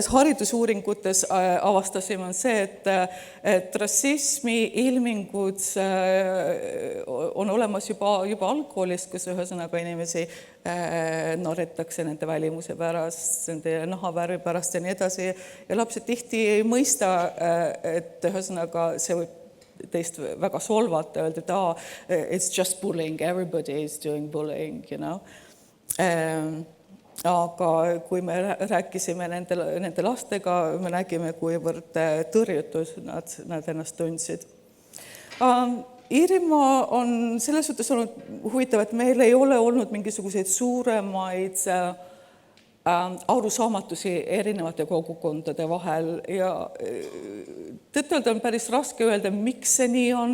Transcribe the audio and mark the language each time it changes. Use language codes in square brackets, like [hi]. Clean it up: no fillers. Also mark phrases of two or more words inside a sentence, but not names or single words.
[et] haridusuuringutes avastasime, on see, et rassismi ilmingud on olemas juba algkoolis, kus ühesõnaga inimesi narritakse nende välimuse pärast, nende nahavärvi pärast ja nii edasi ja lapsed tihti ei mõista, et ühesõnaga see võib teist väga solvata, öelda, et [en] it's just bullying, everybody is doing bullying, you know. [et] Aga kui me rääkisime nende lastega, me nägime, kuivõrd tõrjutud nad ennast tundsid. Iirimaa on selles suhtes olnud huvitav, et meil ei ole olnud mingisuguseid suuremaid arusaamatusi erinevate kogukondade vahel ja tõtt-öelda on päris raske öelda, miks see nii on.